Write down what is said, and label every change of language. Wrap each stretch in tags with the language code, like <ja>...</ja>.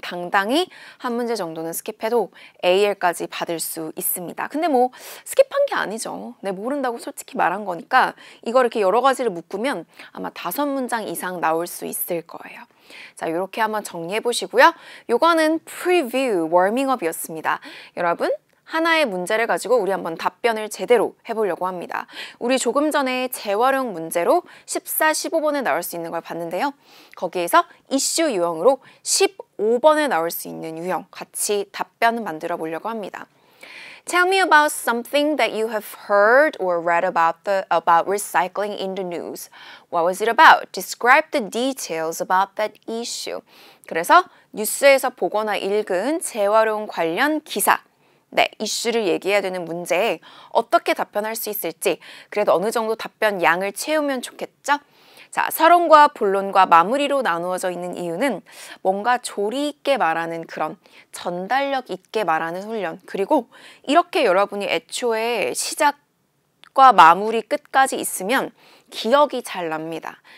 <ko>당당히 한 문제 정도는 스킵해도 AL까지 받을 수 있습니다. 근데 뭐 스킵한 게 아니죠. 네, 모른다고 솔직히 말한 거니까 이걸 이렇게 여러 가지를 묶으면 아마 5문장 이상 나올 수 있을 거예요. 자, 이렇게 한번 정리해 보시고요. 요거는 프리뷰, 워밍업이었습니다. 여러분, 하나의 문제를 가지고 우리 한번 답변을 제대로 해보려고 합니다. 우리 조금 전에 재활용 문제로 14, 15번에 나올 수 있는 걸 봤는데요. 거기에서 이슈 유형으로 15번에 나올 수 있는 유형 같이 답변을 만들어 보려고 합니다.</ko> <en>Tell me about something that you have heard or read about recycling in the news. What was it about? Describe the details about that issue.</en> <ko>그래서 뉴스에서 보거나 읽은 재활용 관련 기사, 네, 이슈를 얘기해야 되는 문제에 어떻게 답변할 수 있을지, 그래도 어느 정도 답변 양을 채우면 좋겠죠? 자, 서론과 본론과 마무리로 나누어져 있는 이유는 뭔가 조리 있게 말하는 그런 전달력 있게 말하는 훈련, 그리고 이렇게 여러분이 애초에 시작과 마무리 끝까지 있으면 기억이 잘 납니다.</ko>